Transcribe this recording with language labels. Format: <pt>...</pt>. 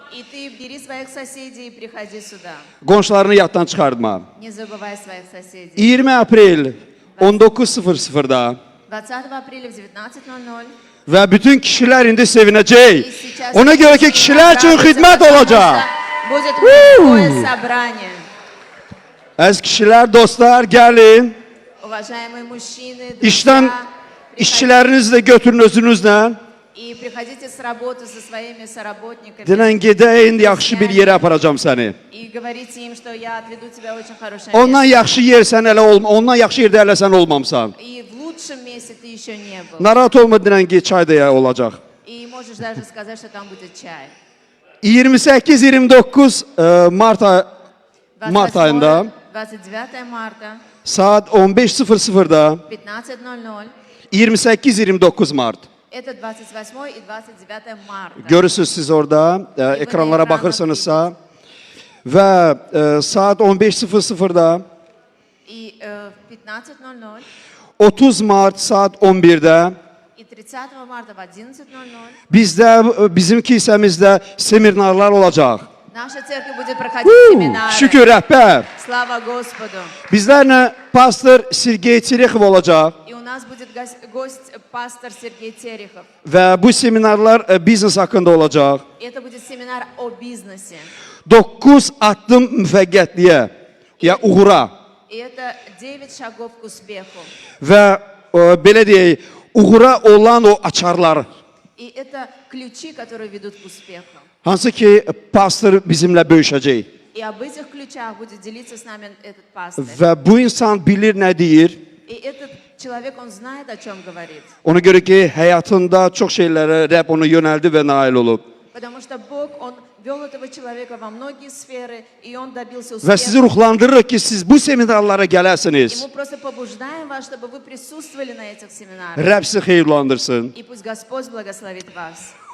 <ru>И ты бери своих соседей и приходи сюда.</ru> <az>Qonşularını yaddan çıxartma.</az> <ru>Не забывай своих соседей.</ru> <az>20 aprel 19:00-da</az> <ru>20 апреля в 19:00</ru> <az>və bütün kişilər indi sevinəcək. Ona görə ki, kişilər üçün xidmət olacaq.</az> <ru>Будет мужское собрание.</ru> <az>Əziz kişilər, dostlar, gəlin.</az> <ru>Уважаемые мужчины,</ru> <az>İşdən</az> <ru>друзья,</ru> <az>işçilərinizi də götürün özünüzlə.</az> <ru>и приходите с работы со своими соработниками.</ru> <az>Denən gedəyin, yaxşı bir yerə aparacam səni.</az> <ru>И говорите им, что я отведу тебя в очень хорошее</ru> <az>Ondan</az> <ru>место.</ru> <az>yaxşı yer sən hələ ondan yaxşı yerdə hələ sən olmamısan.</az> <ru>И в lучшем месте ты еще не был.</ru> <az>Narahat olma denən ki, çay da ya olacaq.</az> <ru>И можешь даже сказать, что там будет чай.</ru> <az>28-29 Mart ayında</az> <ru>29 марта</ru> <az>saat 15:00-da</az> <ru>15:00</ru> <az>28-29 Mart</az> <ru>Это 28 и 29 марта.</ru> <az>Görürsünüz siz orada, ekranlara ekranda baxırsınızsa. Və saat 15:00-da,</az> <ru>И в 15:00</ru> <az>30 Mart saat 11-də</az> <ru>и 30 марта в 11:00</ru> <az>bizim kilsəmizdə seminarlar olacaq.</az> <ru>наша церковь будет проходить семинары.</ru> <az>Şükür rəhbər.</az> <ru>Слава Господу.</ru> <az>Bizlərlə pastor Sergey Terexov olacaq</az> <ru>И у нас будет гость пастор Сергей Терехов.</ru> <az>və bu seminarlar biznes haqqında olacaq.</az> <ru>И это будет семинар о бизнесе.</ru> <az>9 addım müvəqqətliyə, ya uğura</az> <ru>И это 9 шагов к успеху.</ru> <az>və belə deyək, uğura olan o açarlar.</az> <ru>И это ключи, которые ведут к успеху.</ru> <az>Hansı ki pastor bizimlə bölüşəcək.</az> <ru>И об этих ключах будет делиться с нами этот пастор.</ru> <az>Və bu insan bilir nə deyir.</az> <ru>И этот человек, он знает, о чем говорит.</ru> <az>Ona görə ki, həyatında çox şeylərə Rəbb onu yönəldi və nail olub.</az> <ru>Потому что Бог, Он вел этого человека во многие сферы, и он добился</ru> <az>Və sizi</az> <ru>успеха.</ru> <az>ruhlandırırıq ki, siz bu seminarlara</az> <ru>И</ru> <az>gələsiniz.</az> <ru>мы просто побуждаем вас, чтобы вы присутствовали на этих семинарах.</ru> <az>Rəbb sizi xeyirlandırsın.</az> <ru>И пусть Господь благословит вас.</ru>